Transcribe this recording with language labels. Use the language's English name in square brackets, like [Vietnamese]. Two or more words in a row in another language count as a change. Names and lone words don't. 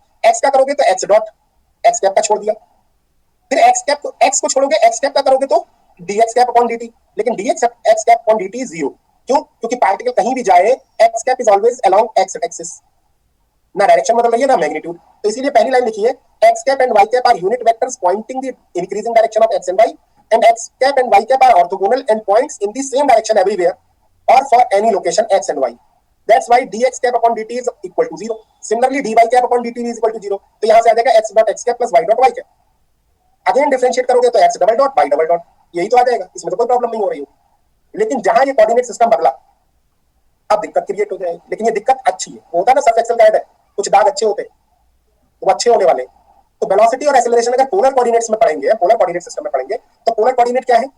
[Hindi] x का करोगे तो x डॉट, x कैप का छोड़ दिया, फिर x कैप को, x को छोड़ोगे, x कैप का करोगे तो [English] dx cap upon dt, [Hindi] लेकिन [English] dx x cap upon dt is 0. [Hindi] क्यों? क्योंकि पार्टिकल कहीं भी जाए [English] x cap is always along x axis, [Hindi] ना डायरेक्शन बदल रही है ना मैग्नीट्यूड। तो इसीलिए पहली लाइन लिखी है, [English] x cap and y cap are unit vectors pointing the increasing direction of x and y, and x cap and y cap are orthogonal and points in the same direction everywhere or for any location x and y. That's why dx cap upon dt is equal to 0. Similarly, dy cap upon dt is equal to 0. [Hindi] तो यहाँ से आ जाएगा [English] x dot x cap plus y dot y cap. Again differentiate [Hindi] करोगे तो [English] x double dot y double dot, [Hindi] यही तो आ जाएगा, इसमें तो कोई प्रॉब्लम नहीं हो रही होगी। लेकिन जहां ये [English] coordinate system [Hindi] बदला, अब दिक्कत क्रिएट हो जाएगी। लेकिन ये दिक्कत अच्छी है, वो होता है ना सर्फ एक्सेल गाइड है, कुछ दाग अच्छे होते हैं तो वो अच्छे होने वाले। तो वेलोसिटी और एक्सेलरेशन अगर [English] polar coordinates [Hindi] में पढ़ेंगे, [English] polar coordinate system [Hindi] में पढ़ेंगे, तो [English] polar coordinate [Hindi] क्या है?